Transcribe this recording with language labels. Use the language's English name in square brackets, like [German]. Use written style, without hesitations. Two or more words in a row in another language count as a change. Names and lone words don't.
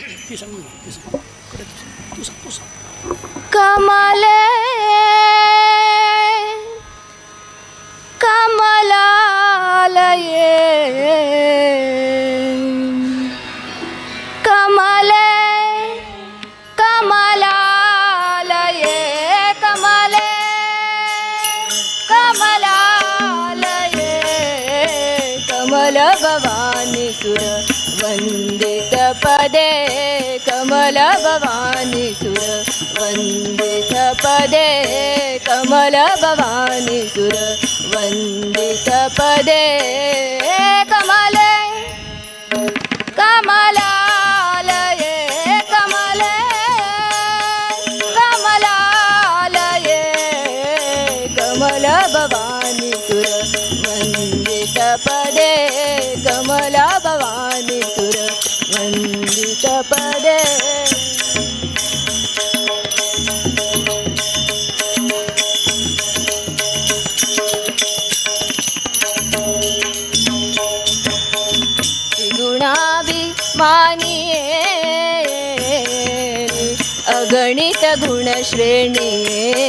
[Marathi] हे सांग ना, हे सांग. कडे तू सांग, तू सांग. [Sanskrit] कमले कमलालये कमले कमलालये कमले कमलालये कमल भवानी सुर वंदित पदे कमल भवानी सुर वंदित पदे कमल भवानी सुर वंदित पदे कमले कमलालये कमले कमलालये कमल भवानी सुर वंदित पदे कमल भवानी सुर वंदित पदे. त्रिगुणाभिमानिये अगणित गुणश्रेणिये